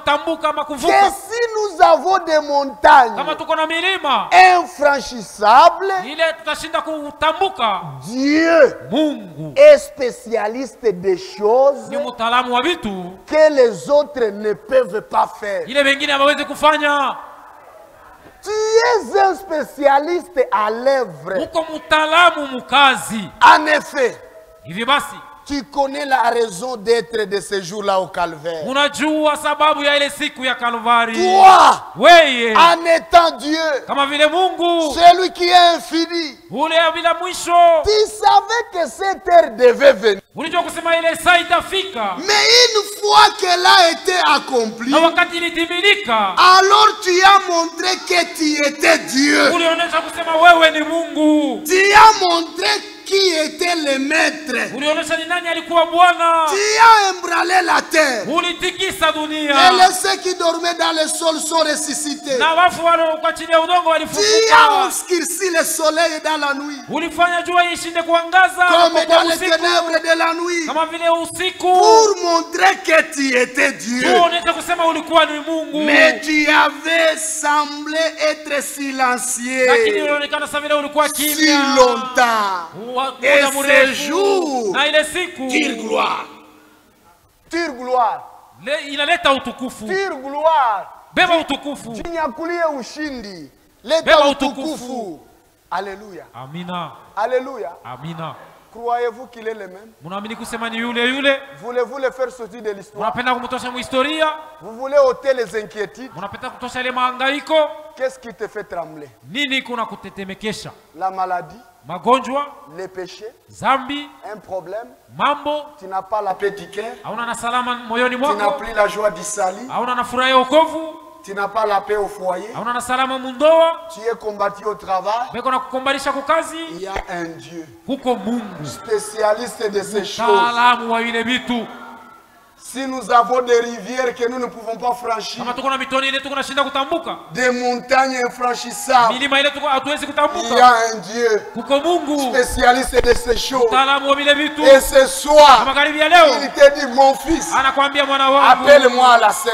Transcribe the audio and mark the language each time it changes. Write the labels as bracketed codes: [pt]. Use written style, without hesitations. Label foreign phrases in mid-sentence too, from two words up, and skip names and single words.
[fr] nous avons des montagnes infranchissables, Dieu est spécialiste des choses que les autres ne peuvent pas faire. Tu es un spécialiste à l'œuvre. En effet, Tu connais la raison d'être de ce jour-là au calvaire. [sw] Unajua sababu ya ile siku ya Kalvari. [fr] Toi, [sw] wewe, [fr] en étant Dieu, [sw] kama vile Mungu, [fr] celui qui est infini, [sw] ule bila mwisho, [fr] tu savais que cette heure devait venir. [sw] Ulijua kusema ile saa itafika. [fr] Mais une fois qu'elle a été accomplie, [sw] na wakati ilitimilika, [fr] alors tu as montré que tu étais Dieu. [sw] Ulionyesha kusema wewe ni Mungu. [fr] Tu as montré qui était le maître. [sw] Ulionyesha ni nani alikuwa Bwana. [fr] Tu as ébranlé la terre. [sw] Ulitikisa dunia. [fr] Et les ceux qui dormaient dans le sol sont ressuscités. [sw] Na wafu waliokuwa chini ya udongo walifufuka. [fr] Tu as obscurci le soleil dans la nuit. [sw] Ulifanya jua ishinde kuangaza [fr] comme dans les ténèbres de la nuit. [sw] Kama vile usiku. [fr] Pour montrer que tu étais Dieu. [sw] Uonyesha kusema ulikuwa ni Mungu. [fr] Mais tu avais semblé être silencieux. [sw] Lakini ulionekana sasa vile ulikuwa kimya. [fr] Si longtemps. Et ce jour, tire gloire. Tire gloire. [sw] Inaleta utukufu. [fr] Tire gloire. [sw] Beba utukufu. Jinyakulie ushindi. Leta utukufu. [fr] Alléluia. [sw] Amina. [fr] Alléluia. [sw] Amina. [fr] Croyez-vous qu'il est le même? [sw] Munaamini kusema ni yule? [fr] Voulez-vous le faire sortir de l'histoire? [sw] Munapenda kumtosha mu historia? [fr] Vous voulez ôter les inquiétudes? [sw] Munapenda kutosha ile mahangaiko? [fr] Qu'est-ce qui te fait trembler? [sw] Nini kuna kutetemekesha? [fr] La maladie, [sw] magonjwa, [fr] les péchés, [sw] zambi, [fr] un problème, [sw] mambo, [fr] tu n'as pas la paix du cœur, [sw] hauna na salama moyoni mwako, [fr] tu n'as plus la joie du salut, [sw] hauna na furaha ya wokovu, [fr] tu n'as pas la paix au foyer, [sw] hauna na salama mundoa, [fr] tu es combattu au travail. [sw] beko na kukombanisha kukazi. [fr] Il y a un Dieu, [sw] huko Mungu, [fr] spécialiste de ces choses. [sw] Mtaalamu wa ile vitu. [fr] Si nous avons des rivières que nous ne pouvons pas franchir, des montagnes infranchissables, il y a un Dieu spécialiste de ces choses. Et ce soir, il te dit, mon fils, appelle-moi à la scène.